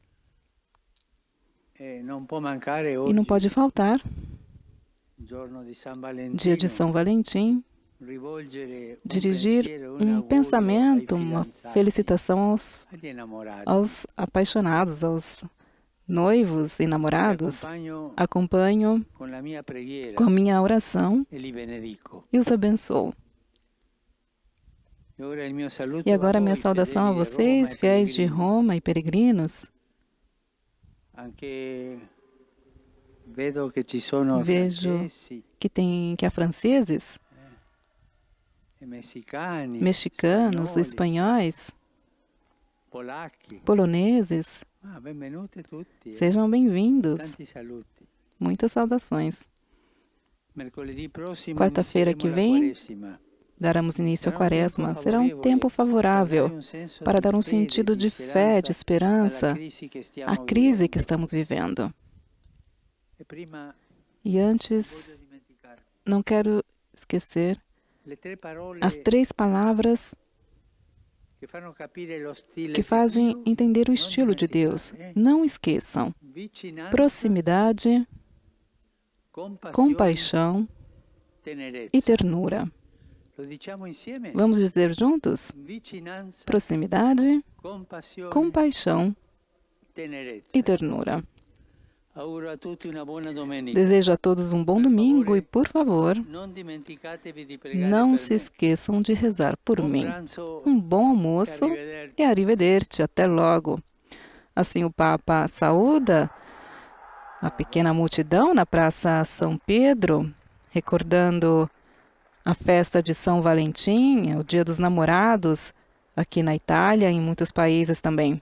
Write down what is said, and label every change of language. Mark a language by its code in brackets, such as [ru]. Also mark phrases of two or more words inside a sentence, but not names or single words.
[pt] E não pode faltar, dia de São Valentim, dirigir um pensamento, uma felicitação aos apaixonados, aos noivos e namorados, acompanho acompanho [it] con la mia preghiera [pt] com a minha oração [it] e li benedico. [pt] e os abençoo. [it] E ora il mio saluto [pt] E agora a minha [it] voi, [pt] saudação a [it] fedeli di [pt] vocês, [it] Roma e [pt] fiéis de [it] pellegrini. [pt] Roma e peregrinos. [it] Anche vedo che ci sono [pt] Vejo [it] francesi [pt] que há franceses, [it] e messicani, [pt] mexicanos, [it] spagnoli, [pt] espanhóis, [it] polacchi. [pt] poloneses. [it] Benvenuti tutti. [pt] Sejam bem-vindos. [it] Tanti saluti. [pt] Muitas saudações. [it] Mercoledì prossimo [pt] Quarta-feira que [it] inizieremo la [pt] vem, [it] Quaresima. [pt] daremos início à Será um tempo Quaresma. Será um favorável tempo favorável [it] per dare um senso [pt] para [it] di [pt] dar um [it] fede, [pt] sentido de fé, de [it] alla [pt] esperança [it] crisi che stiamo [pt] à crise que [it] vivendo. [pt] estamos vivendo. [it] E prima [pt] E [it] voglio [pt] antes, [it] dimenticare [pt] não quero esquecer [it] le tre parole [pt] as 3 palavras [it] che fanno capire lo stile [pt] que [it] di [pt] fazem [it] Dio. [pt] entender o [it] Non [pt] estilo de Deus. [it] dimenticare, [pt] Não esqueçam: [it] vicinanza, [pt] proximidade, [it] compassione, [pt] compaixão [it] tenerezza. [pt] e ternura. [it] Lo diciamo insieme? [pt] Vamos dizer juntos? [it] Vicinanza, [pt] Proximidade, [it] compassione, [pt] compaixão [it] tenerezza. [pt] e ternura. [it] Auguro a tutti una buona domenica. [pt] Desejo a todos um bom domingo e, por favor, [it] Non dimenticatevi di pregare [pt] não [it] per [pt] se [it] me. [pt] esqueçam de rezar por [it] Buon [pt] mim. [it] pranzo [pt] Um bom almoço [it] arrivederci. [pt] e arrivederci, até logo. Assim o Papa saúda a pequena multidão na Praça São Pedro, recordando a festa de São Valentim, o Dia dos Namorados, aqui na Itália e em muitos países também.